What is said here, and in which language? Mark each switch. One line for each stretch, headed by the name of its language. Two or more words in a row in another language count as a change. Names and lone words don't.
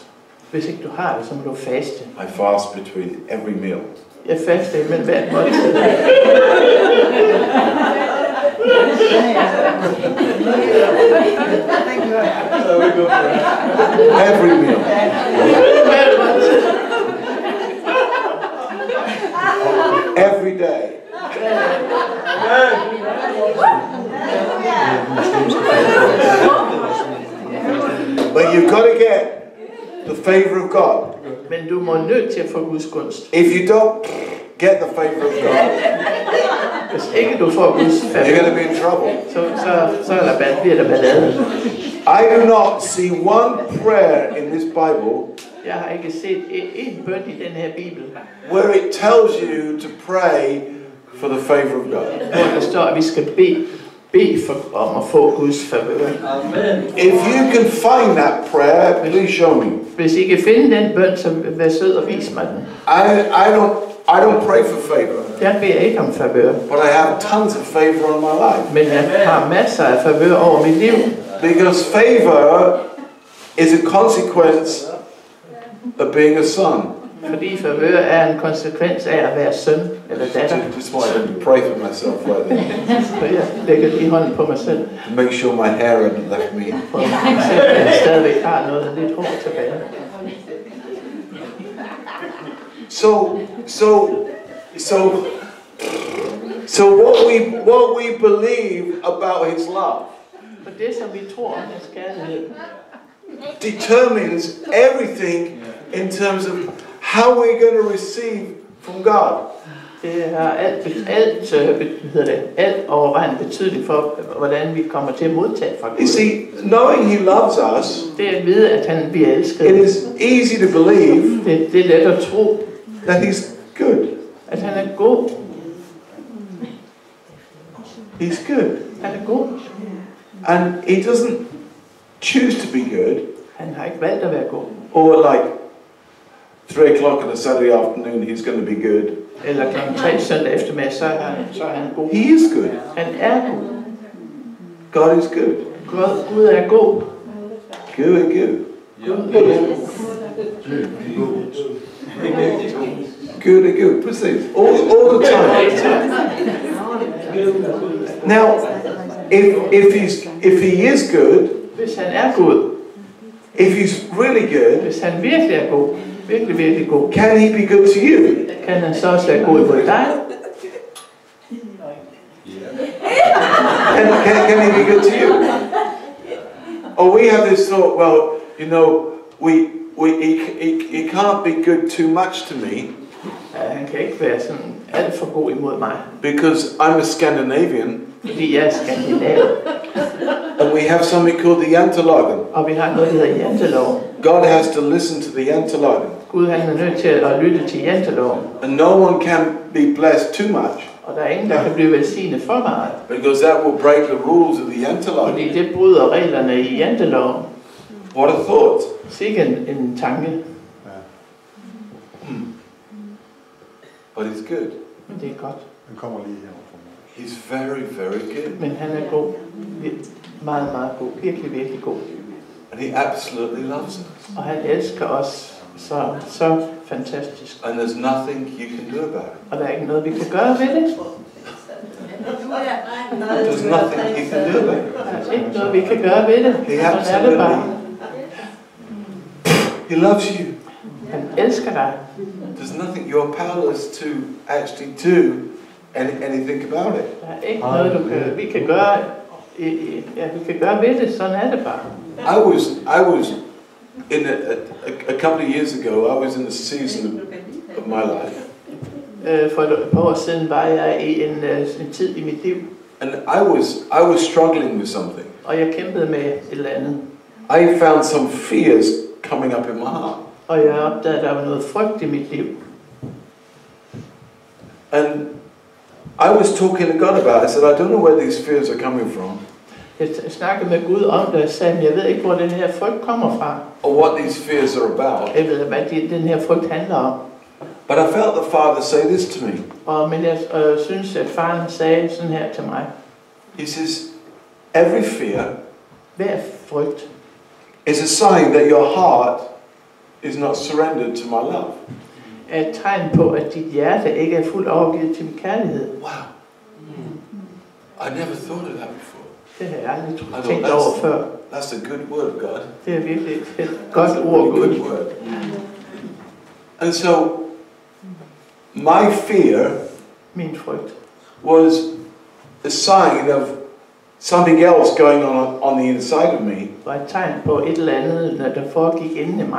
Danish: Hvis ikke du har det, så må du faste.
English: I fast between every meal.
Danish: Jeg faster imellem hvert måltid.
English: Every meal.
Danish: Hvert måltid.
English: Every day. But you've got to get the favor of God.
Danish: Men du må nødt til at få Guds gunst.
English: If you don't get the favor of God,
Danish: Hvis ikke du får Guds
English: you're
Danish: favør,
English: going to be in trouble.
Danish: bliver der ballade.
English: I do not see one prayer in this Bible
Danish: Jeg har ikke set en bøn i den her bibel,
English: where it tells you to pray for the favor of God.
Danish: hvor der står, at vi skal bede om at få Guds favør.
English: If you can find that prayer, please show me.
Danish: Hvis I kan finde den bøn, så vær sød og vis mig den.
English: I don't pray for favor,
Danish: Jeg beder ikke om favør,
English: but I have tons of favor on my life.
Danish: men jeg har masser af favør over mit liv.
English: Because favor is a consequence of being a son.
Danish: Fordi favør er en konsekvens af at være søn eller datter.
English: Just wanted to pray for myself right there.
Danish: Så jeg lægger lige hånden på mig selv,
English: To make sure my hair hadn't left me.
Danish: for at se, at jeg stadigvæk har noget lidt hår tilbage.
English: So what we believe about his love
Danish: For det, som vi tror om hans kærlighed,
English: determines everything in terms of how we're going to receive from God.
Danish: det har alt overvejende betydning for, hvordan vi kommer til at modtage fra
English: You
Danish: Gud.
English: see, knowing he loves us,
Danish: Det er at vide, at han bliver elsket.
English: it is easy to believe
Danish: Det er let at tro,
English: that he's good.
Danish: at han er god.
English: He's good.
Danish: Han er god.
English: And he doesn't choose to be good,
Danish: Han har ikke valgt at være god.
English: or like 3 o'clock on a Saturday afternoon, he's going to be good.
Danish: Eller kl. 3 søndag eftermiddag, så er han god.
English: He is good.
Danish: Han er god.
English: God is good.
Danish: Gud er god.
English: Good, good. Good, good. Precis. All the time. Now, if he is good,
Danish: Hvis han er god,
English: if he's really good,
Danish: hvis han virkelig er god, virkelig god,
English: can he be good to you?
Danish: kan han så også være god mod dig?
English: Can he be good to you? Or we have this thought, well, you know, he can't be good too much to me
Danish: Han kan ikke være sådan alt for god imod mig,
English: because I'm a Scandinavian
Danish: fordi jeg er skandinav,
English: and we have something called the Jantelagen.
Danish: og vi har noget, der hedder janteloven.
English: God has to listen to the Jantelagen.
Danish: Gud han er nødt til at lytte til janteloven,
English: And no one can be blessed too much,
Danish: og der er ingen, der kan blive velsignet for meget,
English: because that will break the rules of the Jantelagen.
Danish: fordi det bryder reglerne i janteloven.
English: What a thought.
Danish: Sikke en tanke,
English: But he's good.
Danish: men det er godt. Den kommer lige her fra mig.
English: He's very, very good.
Danish: Men han er god, meget, meget god, virkelig, virkelig god.
English: And he absolutely loves us.
Danish: Og han elsker os så fantastisk.
English: And there's nothing you can do about it.
Danish: Og der er ikke noget, vi kan gøre ved det.
English: There's nothing you can do about it.
Danish: Der er ikke noget, vi kan gøre ved det.
English: He
Danish: Sådan er det bare.
English: absolutely, he loves you.
Danish: Han elsker dig.
English: There's nothing, you're powerless to actually do anything about it.
Danish: Der er ikke noget, vi kan gøre. Ja, vi kan gøre ved det. Sådan er det bare.
English: I was in a couple of years ago, I was in a season of my life.
Danish: For et par år siden var jeg i en tid i mit liv,
English: And I was struggling with something.
Danish: og jeg kæmpede med et eller andet.
English: I found some fears coming up in my heart.
Danish: Og jeg opdagede, at der var noget frygt i mit liv.
English: And I was talking to God about it. I said, I don't know where these fears are coming from,
Danish: Jeg snakkede med Gud om det, og sagde, at jeg ved ikke, hvor den her frygt kommer fra.
English: or what these fears are about.
Danish: Jeg ved, hvad den her frygt handler om.
English: But I felt the Father say this to me.
Danish: Men jeg synes, at faren sagde sådan her til mig.
English: He says, every fear
Danish: Hver frygt
English: is a sign that your heart is not surrendered to my love.
Danish: er et tegn på, at dit hjerte ikke er fuldt overgivet til min kærlighed.
English: Wow. I never thought of that before.
Danish: Det har jeg aldrig
English: I thought
Danish: tænkt over før.
English: that's a good word, God.
Danish: Det er virkelig et godt ord, Gud.
English: Good word. And so, my fear
Danish: Min frygt
English: was a sign of something else going on the inside of me.
Danish: var et tegn på et eller andet, når der foregik inde i mig.